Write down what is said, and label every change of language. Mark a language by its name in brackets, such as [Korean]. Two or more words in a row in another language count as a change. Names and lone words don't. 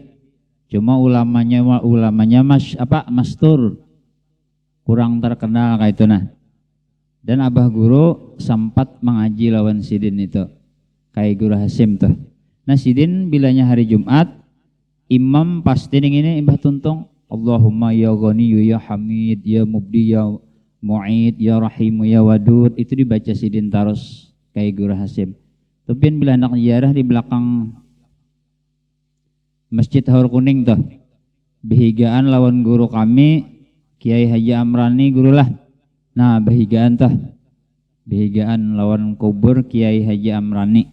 [Banjar] Cuma ulamanya mastur kurang terkenal kayak itu nah. Dan abah guru sempat mengaji lawan sidin itu kayak guru Hasim tuh. Nah sidin bilanya hari Jumat imam pasti ini imbah tuntung [Arabic] اللهم يا غني يا حميد يا مبدئ يا معيد يا رحيم يا ودود [Banjar] itu dibaca sidin terus kayak guru Hasim. Tapi bila anak ziarah di belakang Masjid Haur Kuning tuh behigaan lawan guru kami Kiai Haji Amrani guru lah. Nah behigaan tuh behigaan lawan kubur Kiai Haji Amrani.